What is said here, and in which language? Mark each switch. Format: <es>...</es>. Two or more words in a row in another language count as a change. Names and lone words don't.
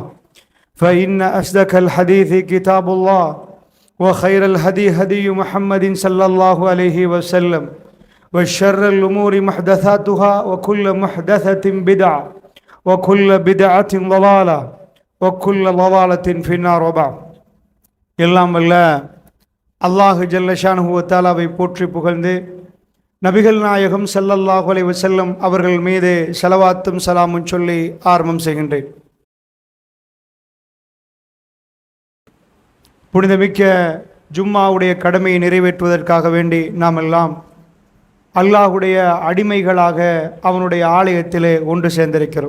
<ar>فإن أصدق الحديث كتاب الله وخير الهدي هدي محمد صلى الله عليه وسلم وشر الأمور محدثاتها وكل محدثة بدعة وكل بدعة ضلالة وكل ضلالة في النار. وبعد.</ar> <ta>எல்லாம் வல்ல அல்லாஹ்</ta> <ar>جل شأنه</ar> <ta>வ தஆலாவை போற்றி புகழ்ந்து நபிகள் நாயகம்</ta> <ar>صلى الله عليه وسلم</ar> <ta>அவர்கள் மீது ஸலவாத்தும் சலாமும் சொல்லி ஆரம்பம் செய்கின்றேன். புனிதமிக்க ஜும்மாவுடைய கடமையை நிறைவேற்றுவதற்காக வேண்டி நாம் எல்லாம் அல்லாஹுடைய அடிமைகளாக அவனுடைய ஆலயத்திலே ஒன்று சேர்ந்திருக்கிறோம்.</ta>